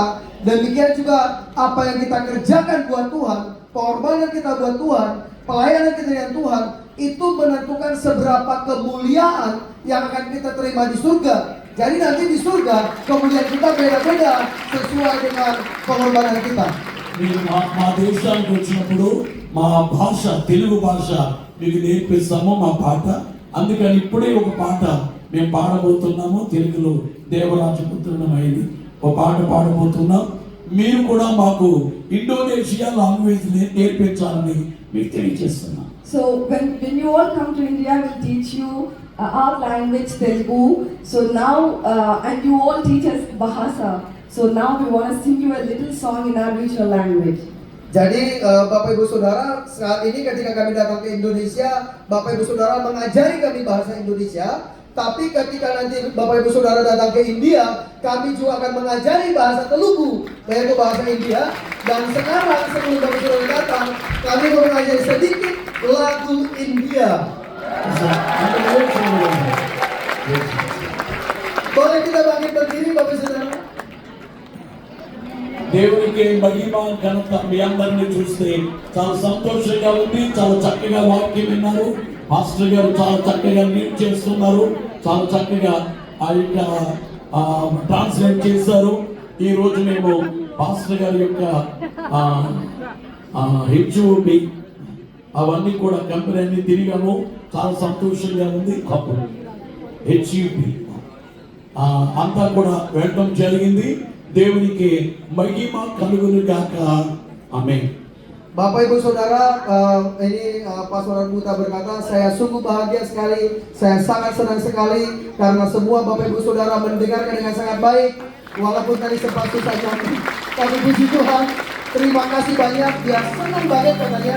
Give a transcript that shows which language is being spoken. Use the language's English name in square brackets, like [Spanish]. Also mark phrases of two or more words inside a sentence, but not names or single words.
[Indonesian] Demikian juga apa yang kita kerjakan buat Tuhan, pengorbanan kita buat Tuhan, pelayanan kita dengan Tuhan, itu menentukan seberapa kemuliaan yang akan kita terima di surga. Jadi nanti di surga kemuliaan kita beda-beda sesuai dengan pengorbanan kita. [Telugu] మీరు మా దేశానికి వచ్చినప్పుడు మా భాష, తెలుగు భాష మీకు నేర్పిస్తాము, మా పాట. అందుకని ఇప్పుడే ఒక పాట మేము పాడబోతున్నాము. తెలుగులో దేవరాజపుత్రుడమైంది ఒక పాట పాడబోతున్నాం. మీరు కూడా మాకు ఇండోనేషియా లాంగ్వేజ్ నేర్పించాలని మీకు తెలియజేస్తున్నాం. [English] So when you all come to India, we'll teach you our language Telugu. So now and you all teach us Bahasa. So now we want to sing you a little song in our regional language. [Indonesian] Jadi Bapak Ibu Saudara, saat ini ketika kami datang ke Indonesia, Bapak Ibu Saudara mengajari kami bahasa Indonesia. Tapi ketika nanti Bapak Ibu Saudara datang ke India, kami juga akan mengajari bahasa Telugu, yaitu bahasa India. Dan sekarang sebelum Bapak Saudara datang, kami mau mengajari sedikit lagu India. Boleh kita bangkit berdiri Bapak Saudara? [Telugu] దేవునికి మహిమ ఘనత. మీ అందరినీ చూస్తే చాలా సంతోషంగా ఉంది. చాలా చక్కగా వాక్యం విన్నారు. మాస్టర్ గారు చాలా చక్కగా లీడ్ చేస్తున్నారు. చాలా చక్కగా ఆ యొక్క ట్రాన్స్లేట్ చేశారు. ఈ రోజు మేము మాస్టర్ గారి యొక్క హెచ్ఓపి అవన్నీ కూడా కంపెనీ అన్ని తిరిగాము. చాలా సంతోషంగా ఉంది. అప్పుడు హెచ్యుపి అంతా కూడా వెళ్ళడం జరిగింది. దేవునికి మహిమ కలుగును గాక. ఆమేన్. [Indonesian] Bapak Ibu Saudara, ini Pastor Buta berkata, saya sungguh bahagia sekali, saya sangat senang sekali karena semua Bapak Ibu Saudara mendengarkan dengan sangat baik. Walaupun tadi sempat susah kami puji Tuhan. Terima kasih banyak, dia senang banget katanya.